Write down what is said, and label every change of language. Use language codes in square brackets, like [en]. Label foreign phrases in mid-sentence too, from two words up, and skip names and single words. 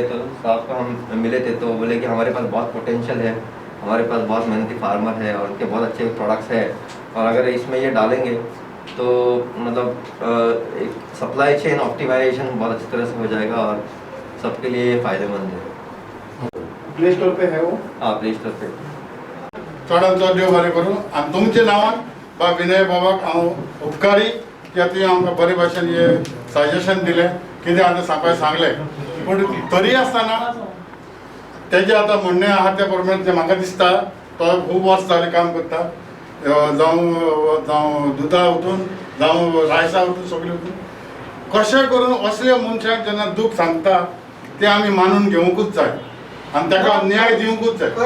[hi] तो साहब को हम मिले थे तो बोले कि हमारे पास बहुत पोटेंशियल है, हमारे पास बहुत मेहनती फार्मर है और उनके बहुत अच्छे प्रोडक्ट्स हैं, और अगर इसमें ये डालेंगे तो मतलब एक [en] supply chain optimization [hi] बहुत अच्छी तरह से हो जाएगा और सबके लिए ये फ़ायदेमंद है। प्ले स्टोर पे है वो? हाँ, प्ले स्टोर पे। [kok] चडांत चड देव बरें करूं। आनी तुमच्या नांवान बा विनय बाबाक हांव उपकारी की तुवें आमकां बरे भाशेन हे सजेशन दिलें, कितें आतां सकाळीं सांगलें, पूण तरी आसतना तेजें आतां म्हणणें आहा त्या प्रमाणे तें म्हाका दिसता तो खूब वर्स जालें काम करता, जावं दुदा वचून जावं रायसा वचून सगळें वचून कशें करून असल्या मनशाक जेन्ना दूख सांगता तें आमी मानून घेवंकूच जाय आनी ताका न्याय दिवंकूच जाय।